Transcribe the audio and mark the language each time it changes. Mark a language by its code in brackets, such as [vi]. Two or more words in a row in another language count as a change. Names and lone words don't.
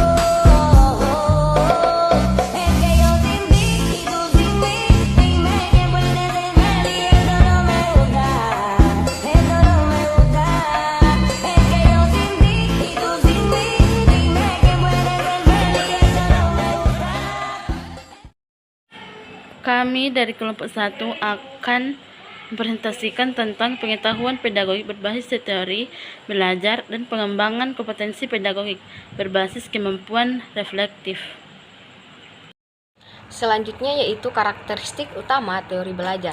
[es] Es que yo sin ti y tú sin mí. Dime quién puede serme y eso no me gusta. Eso no me gusta. Es que yo sin ti y tú sin mí. Dime quién puede serme y eso no me gusta. [id] Kami dari kelompok 1 akan mempresentasikan tentang pengetahuan pedagogik berbasis teori belajar dan pengembangan kompetensi pedagogik berbasis kemampuan reflektif. Selanjutnya yaitu karakteristik utama teori belajar.